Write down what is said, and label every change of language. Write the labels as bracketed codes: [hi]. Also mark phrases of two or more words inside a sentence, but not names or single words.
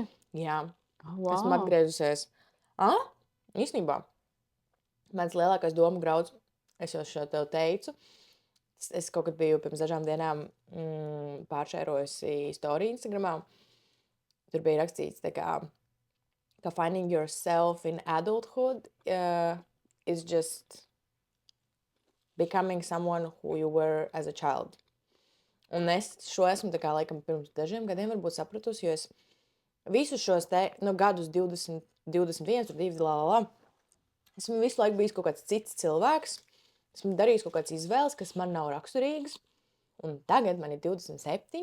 [lv] Jā. Esmu atgriezusies. Īstenībā. Mans lielākais domu grauds, es jau šo tev teicu, es kaut kad biju pirms dažām dienām pāršērojusi storiju Instagramā. Tur bija rakstīts tā kā [en] finding yourself in adulthood is just becoming someone who you were as a child. [lv] Un es šo esmu tā kā laikam pirms dažiem gadiem varbūt sapratusi, jo es visus šos gadus 20, 21, 22, esmu visu laiku bijis kaut kāds cits cilvēks. Esmu darījis kaut kādas izvēles, kas man nav raksturīgas. Un tagad man ir 27.